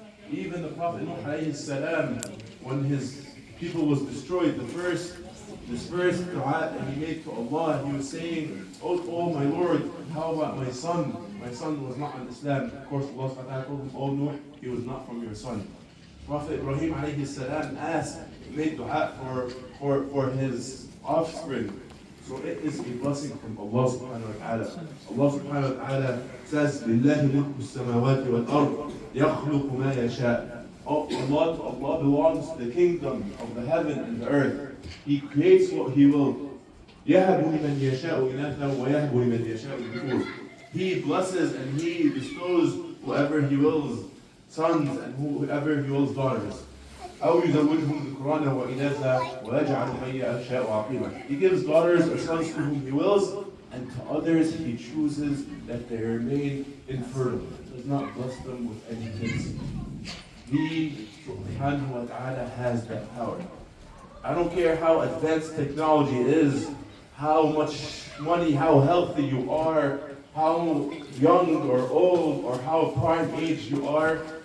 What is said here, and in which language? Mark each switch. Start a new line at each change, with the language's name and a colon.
English: Even the Prophet Nuh alayhi salam, when his people was destroyed, this first dua that he made to Allah, he was saying, oh my Lord, how about my son? My son was not on Islam. Of course, Allah subhanahu wa ta'ala told him, oh Nuh, he was not from your son. Prophet Ibrahim alayhi salam made dua for his offspring. So it is a blessing from Allah subhanahu wa ta'ala. Allah subhanahu wa ta'ala says,
Arabic: لِلَّهِ مُلْكُ السَّمَاوَاتِ وَالْأَرْضِ يَخْلُقُ مَا يَشَاءُ.
English: Allah belongs to the kingdom of the heaven and the earth. He creates what He will.
Arabic: يَهَبُ لِمَنْ يَشَاءُ إِنَاثًا وَيَهَبُ لِمَنْ يَشَاءُ الذُّكُورَ.
English: He blesses and He bestows whoever He wills sons and whoever He wills daughters.
Arabic: أو يزوجهم ذكرانا وإناثا ويجعل من يشاء عقيما.
English: He gives daughters or sons to whom He wills, and to others He chooses that they remain infertile. He does not bless them with any kids. He subhanahu wa ta'ala has that power. I don't care how advanced technology is, how much money, how healthy you are, how young or old, or how prime age you are.